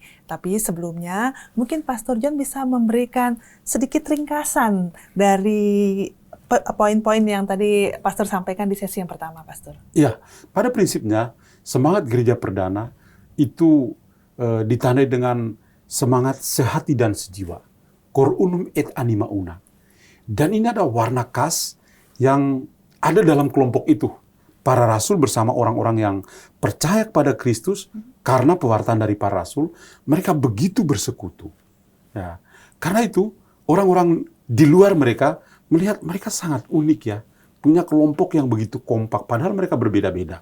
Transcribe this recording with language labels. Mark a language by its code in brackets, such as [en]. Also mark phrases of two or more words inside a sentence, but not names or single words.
[id] Tapi sebelumnya, mungkin Pastor John bisa memberikan sedikit ringkasan dari poin-poin yang tadi Pastor sampaikan di sesi yang pertama, Pastor. Iya, pada prinsipnya semangat gereja perdana itu ditandai dengan semangat sehati dan sejiwa, [la] cor unum et anima una. [id] Dan ini ada warna khas yang ada dalam kelompok itu. Para rasul bersama orang-orang yang percaya kepada Kristus karena pewartaan dari para rasul, mereka begitu bersekutu. Ya. Karena itu orang-orang di luar mereka melihat mereka sangat unik ya, punya kelompok yang begitu kompak, padahal mereka berbeda-beda.